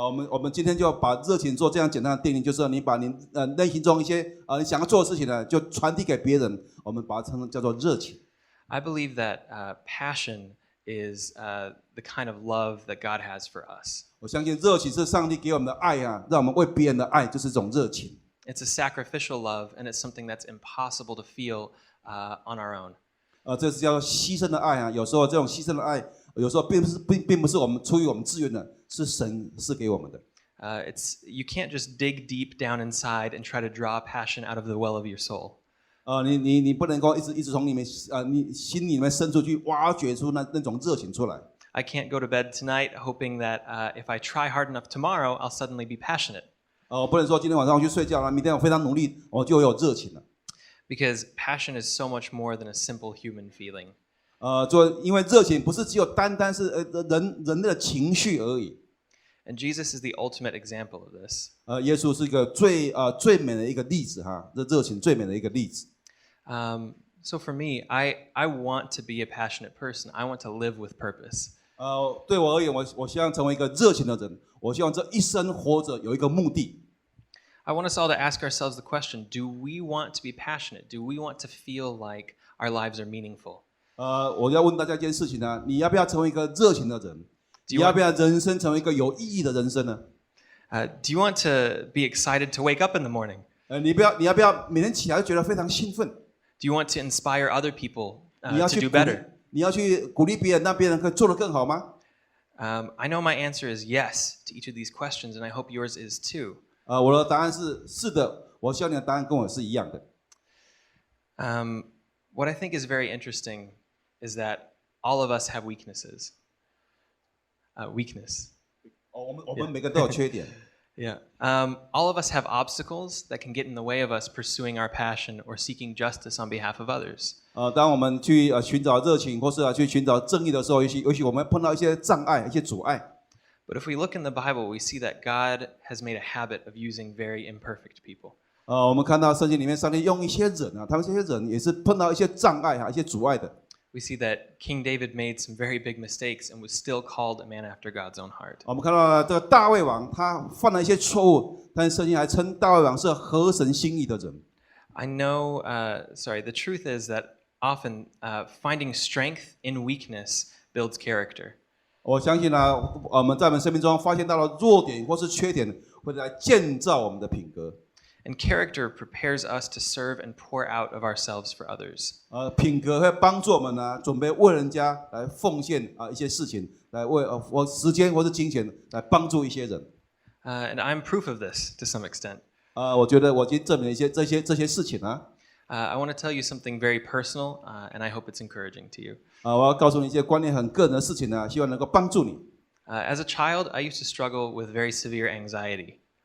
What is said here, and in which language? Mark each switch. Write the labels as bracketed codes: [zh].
[zh] 我们今天就把热情做这样简单的定义，就是你把你内心中一些你想要做的事情呢，就传递给别人，我们把它称叫做热情。 [en] I believe that passion is the kind of love that God has for us. [zh] 我相信热情是上帝给我们的爱啊，让我们为别人的爱就是这种热情。 [en] It's a sacrificial love, and it's something that's impossible to feel on our own. [zh] 这是叫牺牲的爱啊。有时候这种牺牲的爱，有时候并不是我们出于我们自愿的，是神赐给我们的。 [en] You can't just dig deep down inside and try to draw passion out of the well of your soul. [zh] 你不能够一直从你心里面深处去挖掘出那种热情出来。 [en] I can't go to bed tonight hoping that if I try hard enough tomorrow, I'll suddenly be passionate. [zh] 我不能说今天晚上我去睡觉了，明天我非常努力，我就有热情了。 [en] Because passion is so much more than a simple human feeling. [zh] 因为热情不是只有单单是人的情绪而已。 [en] And Jesus is the ultimate example of this. [zh] 耶稣是一个最美的一个例子哈，这热情最美的一个例子。 [en] So for me, I want to be a passionate person. I want to live with purpose. [zh] 对我而言，我希望成为一个热情的人。我希望这一生活着有一个目的。 [en] I want us all to ask ourselves the question: Do we want to be passionate? Do we want to feel like our lives are meaningful? [zh] 我要问大家一件事情呢，你要不要成为一个热情的人？你要不要人生成为一个有意义的人生呢 [en] ？Do you want to be excited to wake up in the morning? [zh] 你要不要每天起来就觉得非常兴奋？ [en] Do you want to inspire other people to do better? [zh] 你要去鼓励别人，让别人可以做得更好吗 [en] ？I know my answer is yes to each of these questions, and I hope yours is too. [zh] 我的答案是的，我希望你的答案跟我是一样的。 [en] What I think is very interesting is that all of us have weaknesses. Weakness. [zh] 我们每个都有缺点。 [en] Yeah. All of us have obstacles that can get in the way of us pursuing our passion or seeking justice on behalf of others. [zh] 当我们去寻找热情或是去寻找正义的时候，也许我们碰到一些障碍、一些阻碍。 [en] But if we look in the Bible, we see that God has made a habit of using very imperfect people. [zh] 我们看到圣经里面，上帝用一些人啊，他们这些人也是碰到一些障碍一些阻碍的。 [en] We see that King David made some very big mistakes and was still called a man after God's own heart. [zh] 我们看到这个大卫王，他犯了一些错误，但是圣经还称大卫王是合神心意的人。 [en] I know, the truth is that often finding strength in weakness builds character. [zh] 我相信呢，我们在我们生命中发现到了弱点或是缺点，会来建造我们的品格。 [en] And character prepares us to serve and pour out of ourselves for others. [zh] 品格会帮助我们呢，准备为人家来奉献一些事情，来为我时间或是金钱来帮助一些人。 [en] And I'm proof of this to some extent. [zh] 我觉得我已经证明了这些事情啊。 [en] I want to tell you something very personal, and I hope it's encouraging to you. [zh] 我要告诉你一些观念很个人的事情呢，希望能够帮助你。 [en] As a child, I used to struggle with very severe anxiety.